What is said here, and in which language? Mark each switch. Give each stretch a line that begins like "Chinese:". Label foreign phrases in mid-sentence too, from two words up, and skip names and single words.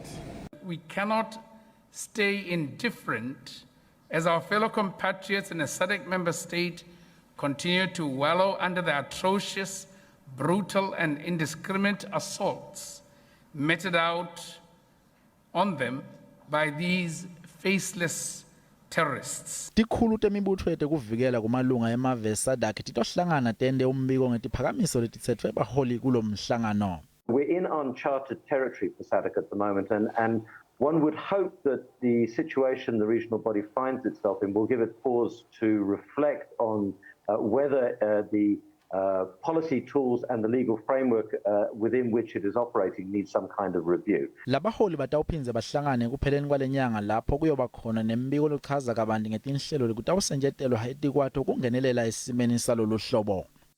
English: We cannot stay indifferent as our fellow compatriots in a SADC member state continue to wallow under the atrocious, brutal and indiscriminate assaults meted out on them by these faceless terrorists.
Swati: Tikhulu temibutho kuvikela kumalunga emave SADC titohlangana tende umbiko ngetiphakamiso letitsetfwe baholi kulo mhlangano.
English: We're in uncharted territory for SADC at the moment, and one would hope that the situation the regional body finds itself in will give it pause to reflect on whether the policy tools and the legal framework within which it is operating needs some kind of review.
Swati: Labaholi batawuphinze bahlangane ekupheleni kwalenyanga lapho kuyoba khona nembiko lochaza kabanti ngetinhlelo lekutawusenjetelwa etikwato kungenelela esimeni salolu hlobo.